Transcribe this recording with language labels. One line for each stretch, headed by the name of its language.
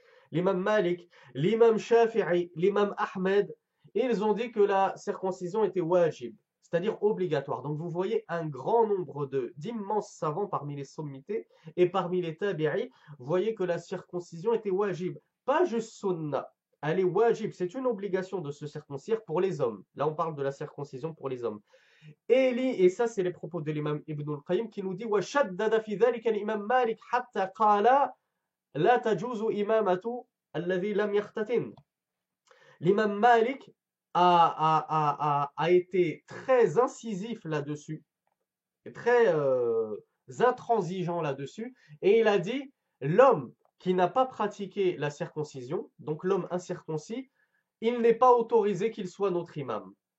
French: L'imam Malik, l'imam Shafi'i, l'imam Ahmed, ils ont dit que la circoncision était wajib, c'est-à-dire obligatoire. Donc vous voyez un grand nombre d'immenses savants parmi les sommités et parmi les tabi'i, vous voyez que la circoncision était wajib, pas juste sunna. Elle est wajib, c'est une obligation de se circoncire pour les hommes. Là, on parle de la circoncision pour les hommes. Et ça, c'est les propos de l'imam Ibn al-Qayyim qui nous dit
Arabic: وَشَدَّدَ فِي ذَلِكَ الْإِمَامُ مَالِكُ حَتَّى قَالَ لَا تَجُوزُ إِمَامَةُ الَّذِي لَمْ يَخْتَتِنْ.
French: L'imam Malik a été très incisif là-dessus, très intransigeant là-dessus, et il a dit l'homme qui n'a pas pratiqué la circoncision, donc l'homme incirconcis, il n'est pas autorisé qu'il soit notre imam.